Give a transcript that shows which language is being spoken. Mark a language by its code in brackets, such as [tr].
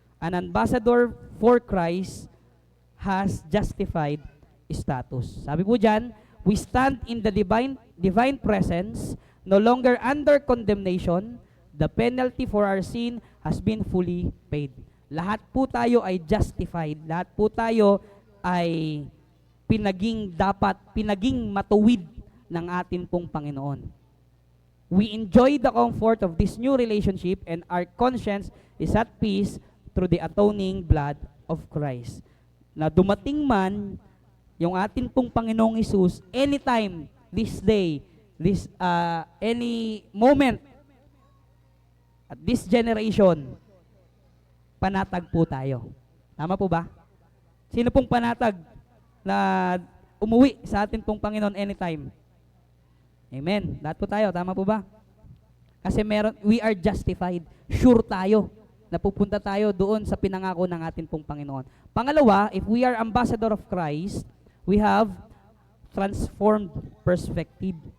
[en] An ambassador for Christ has justified status. [tl] Sabi po diyan, [en] we stand in the divine presence, no longer under condemnation. The penalty for our sin has been fully paid. [tl] Lahat po tayo ay justified. Lahat po tayo ay pinaging matuwid ng atin pong Panginoon. [en] We enjoy the comfort of this new relationship and our conscience is at peace through the atoning blood of Christ. [tl] Na dumating man yung atin pong Panginoong Hesus, [en] anytime, this day, any moment, at this generation, [tl] panatag po tayo. Tama po ba? Sino pong panatag na umuwi sa atin pong Panginoon anytime? Amen. Lahat po tayo, tama po ba? Kasi [en] we are justified. [tl] Sure tayo napupunta tayo doon sa pinangako ng atin pong Panginoon. Pangalawa, [en] if we are ambassador of Christ, we have transformed perspective.